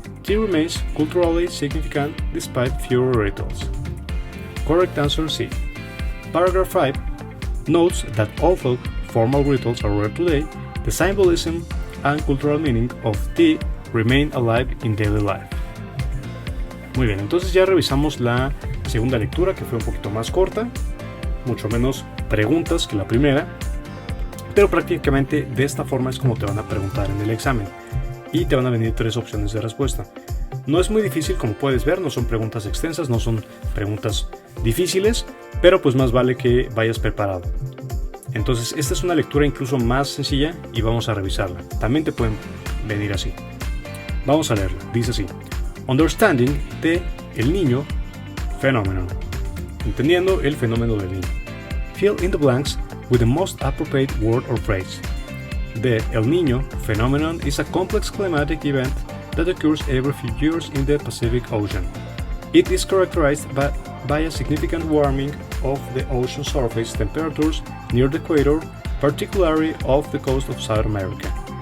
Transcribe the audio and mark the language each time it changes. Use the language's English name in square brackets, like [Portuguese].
[English] Tea remains culturally significant despite fewer rituals. Correct answer C. Paragraph 5 notes that although formal rituals are rare today, the symbolism and cultural meaning of tea remain alive in daily life. [Spanish] Muy bien, entonces ya revisamos la segunda lectura, que fue un poquito más corta, mucho menos preguntas que la primera, pero prácticamente de esta forma es como te van a preguntar en el examen y te van a venir 3 opciones de respuesta. No es muy difícil, como puedes ver, no son preguntas extensas, no son preguntas difíciles, pero pues más vale que vayas preparado. Entonces esta es una lectura incluso más sencilla y vamos a revisarla. También te pueden venir así. Vamos a leerla. Dice así: [English] Understanding de el niño phenomenon. [Spanish] Entendiendo el fenómeno del niño. [English] Fill in the blanks with the most appropriate word or phrase. The El Niño phenomenon is a complex climatic event that occurs every few years in the Pacific Ocean. It is characterized by a significant warming of the ocean surface temperatures near the equator, particularly off the coast of South America.